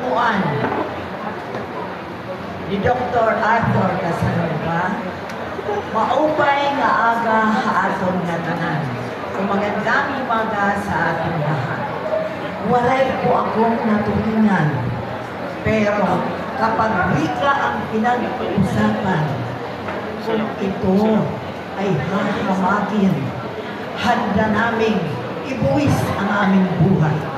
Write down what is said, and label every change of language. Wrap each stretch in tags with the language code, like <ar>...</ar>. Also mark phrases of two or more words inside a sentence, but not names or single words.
<war>kaayuan ni Dr. Arthur Casanova, maupay nga aga aton nga tanan.</war> <tl>Magandang umaga sa ating lahat. Waray po akong natutunan, pero kapag wika ang pinag-uusapan, kung ito ay hahamakin, handa naming ibuwis ang aming buhay.</tl>